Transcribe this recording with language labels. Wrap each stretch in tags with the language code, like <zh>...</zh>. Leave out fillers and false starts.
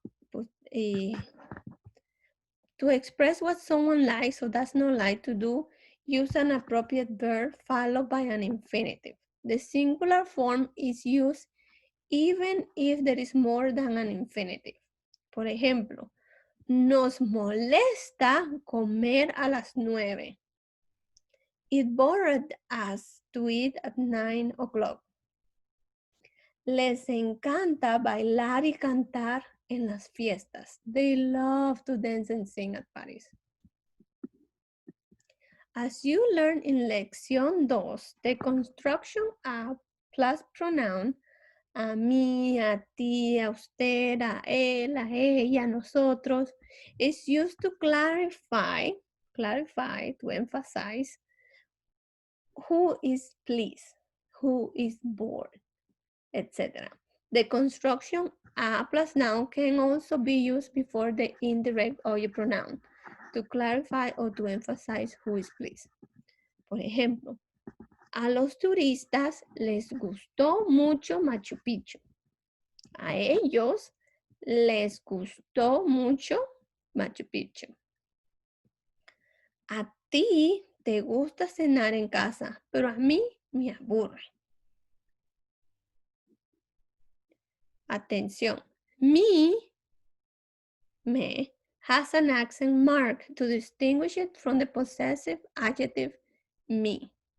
<en>Pues, to express what someone likes or does not like to do, use an appropriate verb followed by an infinitive. The singular form is used even if there is more than an infinitive.</en> <es>Por ejemplo, nos molesta comer a las 9.</es> <en>It bored us to eat at 9 o'clock.</en> <es>Les encanta bailar y cantar en las fiestas.</es> <en>They love to dance and sing at parties. As you learn in Lección 2, the construction a plus pronoun,</en> <es>a mí, a ti, a usted, a él, a ella, a nosotros,</es> <en>is used to clarify, to emphasize who is pleased, who is bored, etc. The construction a plus noun can also be used before the indirect object pronoun to clarify or to emphasize who is pleased.</en> <es>Por ejemplo, a los turistas les gustó mucho Machu Picchu. A ellos les gustó mucho Machu Picchu. A ti te gusta cenar en casa, pero a mí me aburre. Atención.</es> <en>Me has an accent mark to distinguish it from the possessive adjective me.</en>